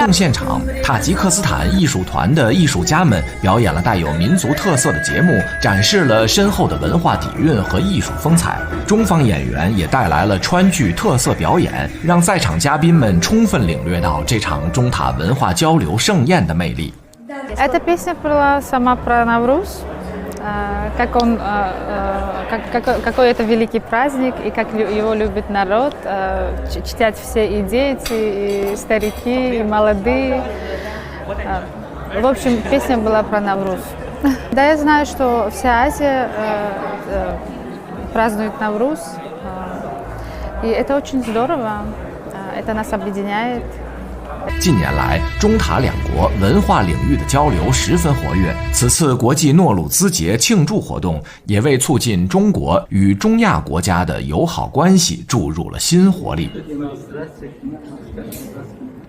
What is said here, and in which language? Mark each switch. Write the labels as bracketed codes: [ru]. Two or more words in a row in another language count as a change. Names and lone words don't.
[zh] 活动现场，塔吉克斯坦艺术团的艺术家们表演了带有民族特色的节目，展示了深厚的文化底蕴和艺术风采。中方演员也带来了川剧特色表演，让在场嘉宾们充分领略到这场中塔文化交流盛宴的魅力。 [ru] Эта песня была сама про Навруз, какой это великий праздник и как его любит народ, чтят все и дети, и старики, и молодые. В общем, песня была про Навруз. Да, я знаю, что вся Азия празднует Навруз, и это очень здорово, это нас объединяет. [zh] 近年来，中塔两国文化领域的交流十分活跃。此次国际诺鲁兹节庆祝活动也为促进中国与中亚国家的友好关系注入了新活力。